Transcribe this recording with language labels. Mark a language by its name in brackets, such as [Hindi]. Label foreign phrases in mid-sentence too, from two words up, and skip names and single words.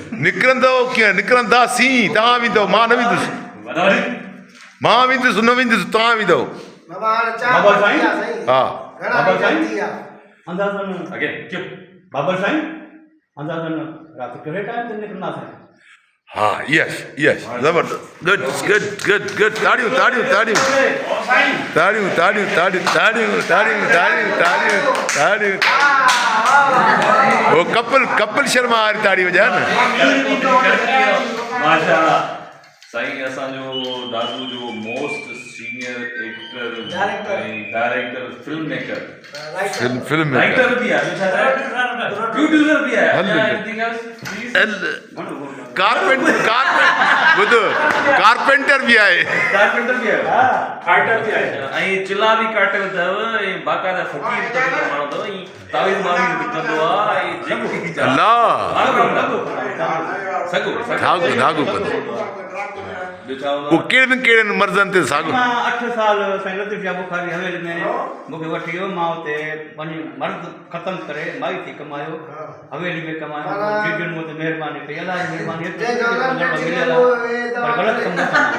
[Sindhi] निकिरंदो कीअं निकिरंदासीं तव्हां वेंदव मां न वेंदुसि मां वेंदुसि न वेंदुसि तव्हां वेंदव बाबा हाणे बाबा साईं? हा बाबा साईं अंदाज़न अगे क्यों बाबा साईं अंदाज़न राति कहिड़े टाइम ते निकिरंदासीं हा यस ज़बरदस्त गुड ताड़ियूं वो कपिल शर्मा वारी ताड़ी वॼा न माशाल्लाह साईं असांजो दादू जो [English] most senior actor director film maker [Sindhi] फिल्म [Urdu] رائٹر بھی ہے پروڈیوسر بھی ہے [Sindhi] कारपेंटर भी आहे फाइटर भी आहे ऐं चिला भी काटल अथव ऐं बाक़ाइदा फ़कीर तबीअत माण्हू अथव ऐं तावीज़ मावीज़ बि कंदो आहे ऐं जेको अल्लाह सघो धागो ॿियो छा हूंदो उहो कहिड़नि मर्ज़नि ते साॻियो मां 8 साल साईं लतीफ़ शाह बुखारी हवेली में मूंखे वठी वियो मां हुते पंहिंजी मर्द ख़तमु करे माई थी कमायो हवेली में कमायो जिन मूं ते महिरबानी कई अलाह जी महिरबानी मिलियल आहे पर ग़लति कमु न कंदो